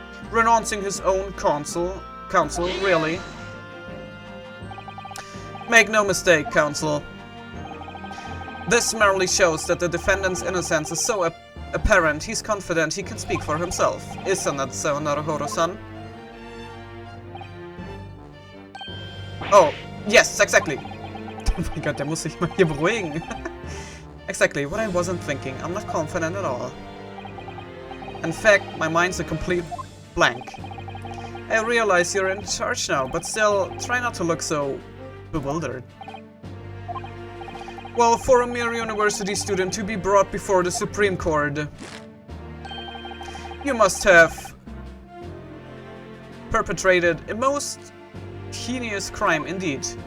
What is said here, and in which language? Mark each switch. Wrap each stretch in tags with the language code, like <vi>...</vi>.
<en>Renouncing his own counsel, really? Make no mistake, counsel. This merely shows that the defendant's innocence is so apparent he's confident he can speak for himself. Isn't that so, Naruhodo-san? Oh, yes, exactly.</en> <de>Oh mein Gott, der muss sich mal hier beruhigen.</de> <en>Exactly what I wasn't thinking. I'm not confident at all. In fact, my mind's a complete blank. I realize you're in charge now, but still, try not to look so bewildered. Well, for a mere university student to be brought before the Supreme Court, you must have perpetrated a most heinous crime indeed.</en>